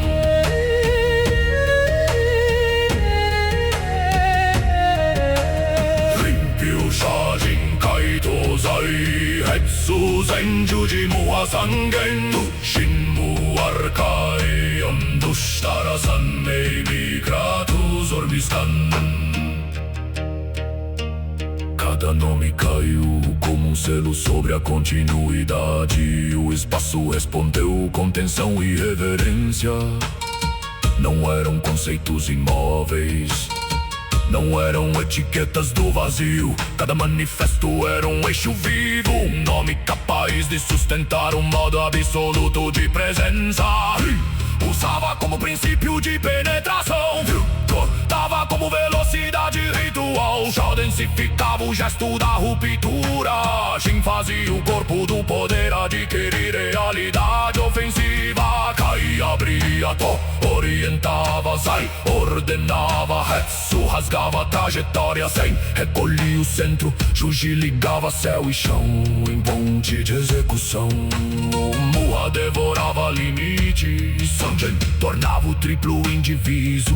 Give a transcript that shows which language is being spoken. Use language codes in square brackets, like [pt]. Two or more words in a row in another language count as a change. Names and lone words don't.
[pt] Rimpyu Shajin Kaito Zai Hetsu Zenju Jimu Asangen Shinmu Arkai Yondushitara Sanmei Mikratus Orbiskan. Cada nome caiu como um selo sobre a continuidade. O espaço respondeu com tensão e reverência. Não eram conceitos imóveis, não eram etiquetas do vazio. Cada manifesto era um eixo vivo, um nome capaz de sustentar um modo absoluto de presença. Usava como princípio de penetração, dava como velocidade ritual. Já densificava o gesto da ruptura. Shin fazia o corpo do poder adquirir realidade ofensiva. Kai abria To, orientava Zai, ordenava Hetsu, rasgava a trajetória Zen, recolhia o centro. Shuji ligava céu e chão em ponte de execução. Muha devorava limites, Sanjen tornava o triplo indiviso.